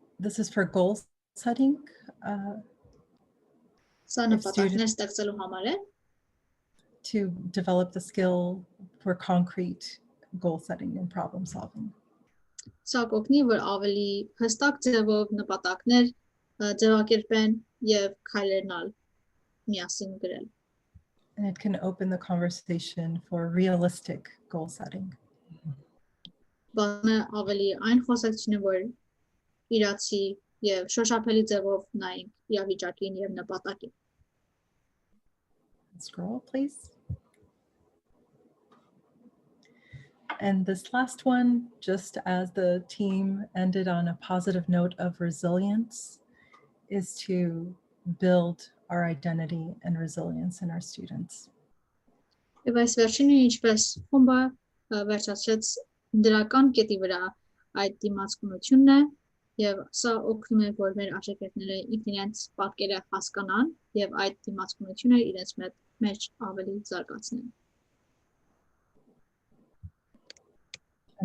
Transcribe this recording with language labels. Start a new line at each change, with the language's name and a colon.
English: This is for goal setting.
Armenian: Սա նպատակներ ստեղծելու համար է,
English: To develop the skill for concrete goal setting and problem solving.
Armenian: սա կօգնի, որ ավելի հստակ ձևով նպատակներ ձևակերպեն եւ քայլերնալ միասին գրել։
English: And it can open the conversation for realistic goal setting.
Armenian: Բանը ավելի այն խոսակցությունը, որ իրացի եւ շոշափելի ձևով նայենք իրավիճակին եւ նպատակին։
English: Scroll, please. And this last one, just as the team ended on a positive note of resilience, is to build our identity and resilience in our students.
Armenian: Եվ այս վերջինը ինչպես խումբը վերջացրեց դրական կետի վրա այդ դիմացկունությունն է եւ սա օգնում է որ մեր աշակերտները իրենց պատկերը հասկանան եւ այդ դիմացկունությունը իրենց մեջ ավելի զարգացնեն։